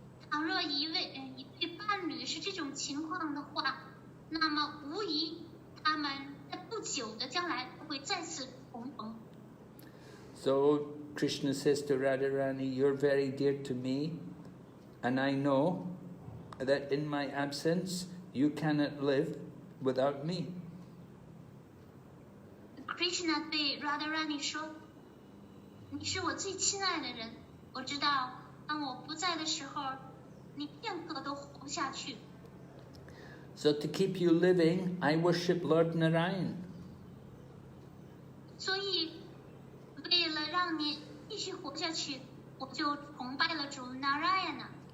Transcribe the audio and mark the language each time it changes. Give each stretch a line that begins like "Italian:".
Chinese: 倘若一对伴侣是这种情况的话，那么无疑他们在不久的将来会再次重逢。
English: So Krishna says to Radharani, "You're very dear to me, and I know that in my absence you cannot live without me."
Chinese: Krishna 对 Radharani 说：“你是我最亲爱的人，我知道当我不在的时候，你片刻都活不下去。”
English: So to keep you living, I worship Lord Narayan.
Chinese: 所以，为了让你继续活下去，我就崇拜了主 Narayana。